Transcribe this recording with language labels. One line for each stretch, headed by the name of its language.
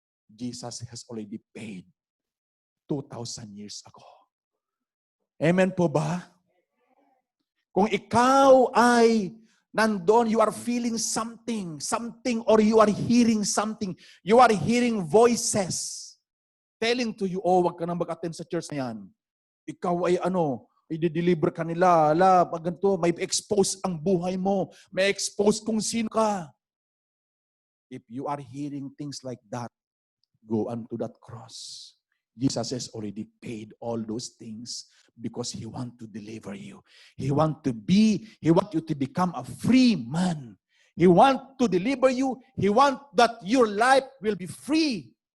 English: Jesus has already paid 2,000 years ago. Amen
Filipino: po ba? Kung ikaw ay nandoon,
English: you are feeling something, or you are hearing something, you are hearing voices telling to you, oh,
Filipino: wag ka nang mag-attend sa church na yan. Ikaw ay i-deliver ka nila. Pag ganito, may expose ang buhay mo. May expose kung sino ka.
English: If you are hearing things like that, go unto that cross. Jesus has already paid all those things because He wants to deliver you. He wants you to become a free man. He wants to deliver you. He wants that your life will be free.